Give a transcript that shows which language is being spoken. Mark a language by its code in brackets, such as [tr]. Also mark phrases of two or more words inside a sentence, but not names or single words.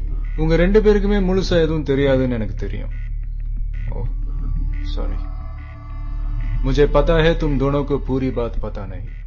[ta] உங்க ரெண்டு பேருக்குமே முழுசா எதுவும் தெரியாதுன்னு எனக்கு தெரியும். [hi] ஓ सॉरी, मुझे पता है तुम दोनों को पूरी बात पता नहीं.